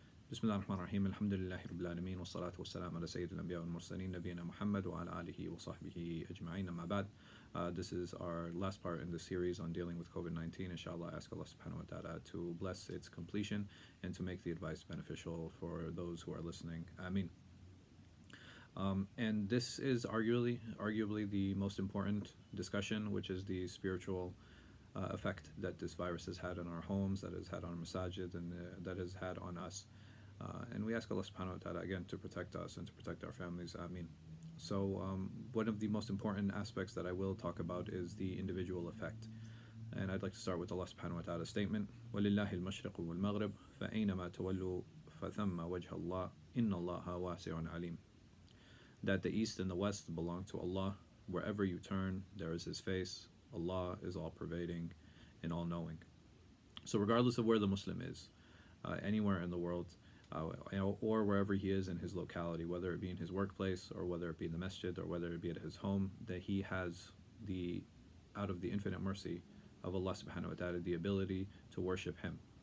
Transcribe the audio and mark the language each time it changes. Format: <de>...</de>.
<ar>بسم الله الرحمن الرحيم الحمد لله رب العالمين والصلاة والسلام على سيد الأنبياء والمرسلين نبينا محمد وعلى آله وصحبه أجمعين أما بعد.</ar> <en>This is our last part in the series on dealing with COVID-19. Inshallah, I ask Allah subhanahu wa ta'ala to bless its completion and to make the advice beneficial for those who are listening. Ameen. And this is arguably the most important discussion, which is the spiritual effect that this virus has had on our homes, that has had on our masajid, and that has had on us. And we ask Allah subhanahu wa ta'ala again to protect us and to protect our families. Ameen. So one of the most important aspects that I will talk about is the individual effect. And I'd like to start with Allah subhanahu wa ta'ala's statement,</en> <ar>وَلِلَّهِ الْمَشْرِقُ وَالْمَغْرِبُ فَأَيْنَمَا تَوَلُّوا فَثَمَّ وَجْهَ اللَّهِ إِنَّ اللَّهَ وَاسِعٌ عَلِيمٌ.</ar> <en>That the east and the west belong to Allah. Wherever you turn, there is His face. Allah is all-pervading and all-knowing. So regardless of where the Muslim is, anywhere in the world, or wherever he is in his locality, whether it be in his workplace or whether it be in the masjid or whether it be at his home, that he has out of the infinite mercy of Allah subhanahu wa ta'ala, the ability to worship Him.</en>